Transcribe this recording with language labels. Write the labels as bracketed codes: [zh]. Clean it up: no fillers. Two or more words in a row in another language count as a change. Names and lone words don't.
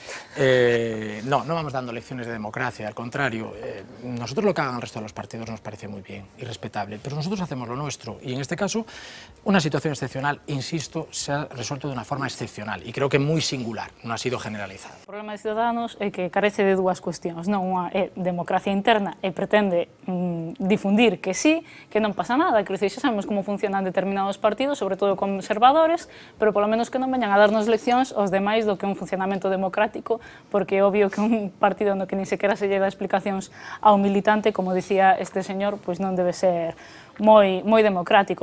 [es] No vamos dando lecciones de democracia, al contrario. Nosotros lo que hagan el resto de los partidos nos parece muy bien y respetable, pero nosotros hacemos lo nuestro y en este caso una situación excepcional, insisto, se ha resuelto de una forma excepcional y creo que muy singular, no ha sido generalizada. [gl] O problema de Ciudadanos é que carece de dúas cuestións, non? Unha é democracia interna e pretende difundir que sí, que non pasa nada, que xa sabemos como funcionan determinados partidos, sobre todo conservadores, pero polo menos que non veñan a darnos leccións aos demais do que un funcionamento democrático, porque é obvio que un partido no que ni sequera se lle dá explicacións ao militante, como dicía este señor, pois non debe ser moi democrático.